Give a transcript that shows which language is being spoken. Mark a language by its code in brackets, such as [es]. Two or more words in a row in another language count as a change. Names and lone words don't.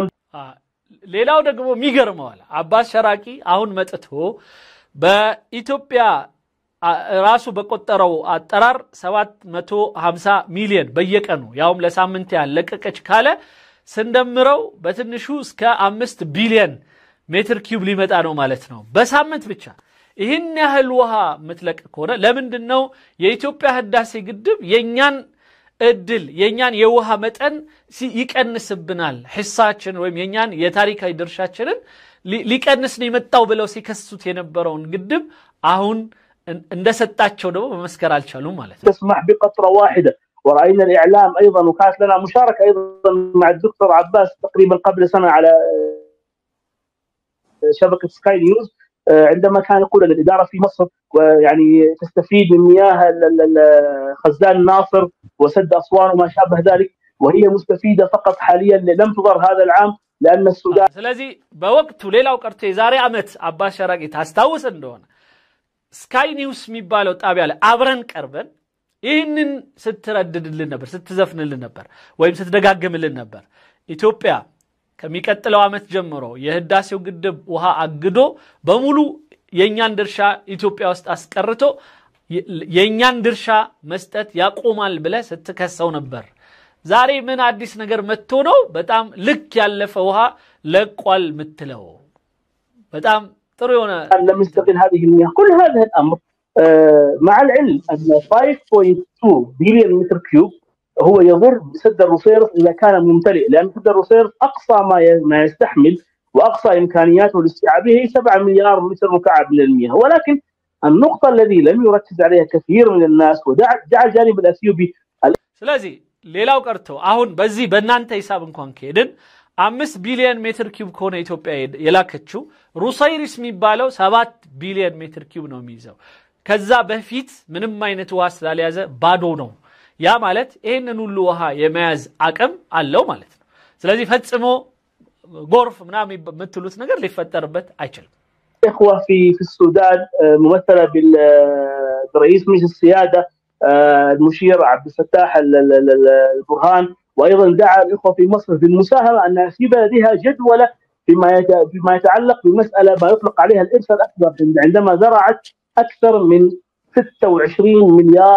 [am] ሌላው ደግሞ የሚገርመዋል አባስ ሸራቂ አሁን መጥቶ በኢትዮጵያ ራሱ በቆጠረው አጠራር 750 ሚሊዮን በየቀኑ ያውም ለሳምንት ያለቀቀች ካለ ስንደምረው በትንሹ እስከ 5 ቢሊዮን ሜትር ኪዩብ ሊመጣ ነው ማለት ነው በሳምንት ብቻ። ይህን ያህል ውሃ ምትለቅ ከሆነ ለምንድነው የኢትዮጵያ ህዳሴ ግድብ የኛን እድል የኛን የውሃ መጠን ይቀንስብናል ሂሳችን ወይም የኛን የታሪካዊ ድርሻችንን ሊቀንስ ነው የመጣው ብለው ሲከሱት የነበረውን ግድብ አሁን እንደሰጣቸው ደግሞ መመስከር አልቻሉም ማለት ነው። [ar] تسمح بقطرة واحدة ورأينا الإعلام أيضا وكانت لنا مشاركة أيضا مع الدكتور عباس تقريبا قبل سنة على شبكة سكاي نيوز عندما كان يقول أن الإدارة في مصر يعني تستفيد من مياه خزان الناصر وسد أسوان وما شابه ذلك وهي مستفيدة فقط حاليا لم تضر هذا العام لأن السودان. [am] ስለዚህ በወቅቱ ሌላው ቀርቶ የዛሬ ዓመት አባስ ሸራቂ ታስታውስ እንደሆነ ስካይ ኒውስ የሚባለው ጣቢያ ላይ አብረን ቀርበን ይህንን ስትረድድልን ነበር፣ ስትዘፍንልን ነበር ወይም ስትደጋግምልን ነበር። ኢትዮጵያ ከሚቀጥለው ዓመት ጀምሮ የህዳሴው ግድብ ውሃ አግዶ በሙሉ የኛን ድርሻ ኢትዮጵያ ውስጥ አስቀርቶ የኛን ድርሻ መስጠት ያቆማል ብለ ስትከሰው ነበር። ዛሬ ምን አዲስ ነገር መጥቶ ነው በጣም ልክ ያለፈ ውሃ ለቋል ምትለው? በጣም ጥሩ የሆነ [ar] لم يستغل هذه المياه كل هذا الأمر مع العلم أن 5.2 بليون متر كيوب هو يضر بسد الروسيرس إذا كان ممتلئ لأن سد الروسيرس أقصى ما يستحمل وأقصى إمكانياته الاستيعابية هي 7 مليار متر مكعب من المياه ولكن النقطة الذي لم يركز عليها كثير من الناس ودعا الجانب الأثيوبي [am] ስለዚህ ሌላው ቀርቶ አሁን በዚህ በእናንተ ሂሳብ እንኳን ከሄድን 5 ቢሊዮን ሜትር ኪዩብ ከሆነ ኢትዮጵያ የላከችው ሩሳይሪስ የሚባለው 7 ቢሊዮን ሜትር ኪዩብ ነው የሚይዘው። ከዛ በፊት ምንም አይነት ውሃ ስላልያዘ ባዶ ነው። ያ ማለት ይሄንን ሁሉ ውሃ የመያዝ አቅም አለው ማለት ነው። ስለዚህ ፈጽሞ ጎርፍ ምናምን የምትሉት ነገር ሊፈጠርበት አይችልም። [ar] إخوة في السودان ممثلة بالرئيس مجلس السيادة المشير عبد الفتاح البرهان وايضا دعا الاخوه في مصر بالمساهمه ان في بلدها جدوله فيما يتعلق بمساله ما يطلق عليها الارث الاكبر عندما زرعت اكثر من 26 مليار.